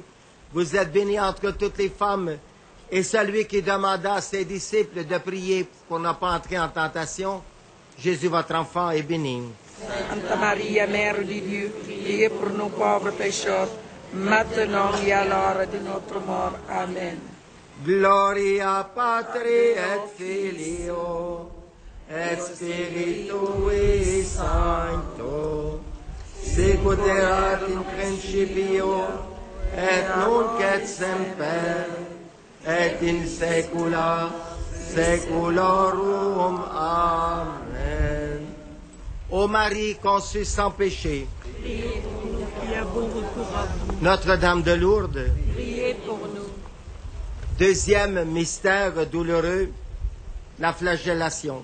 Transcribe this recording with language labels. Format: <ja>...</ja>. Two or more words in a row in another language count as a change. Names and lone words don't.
<fr>Vous êtes bénie entre toutes les femmes. Et celui qui demanda à ses disciples de prier pour ne pas entrer en tentation, Jésus, votre enfant, est béni. Sainte Marie, Mère de Dieu, priez pour nous pauvres pécheurs, maintenant et à l'heure de notre mort. Amen.</fr> <la>Gloria Patri et Filio et Spiritui Sancto, sicut erat in principio et nunc et semper et in saecula saeculorum. Amen.</la> <fr>Ô Marie conçue sans péché, Notre-Dame de Lourdes, Priez pour nous. Deuxième mystère douloureux, la flagellation.</fr>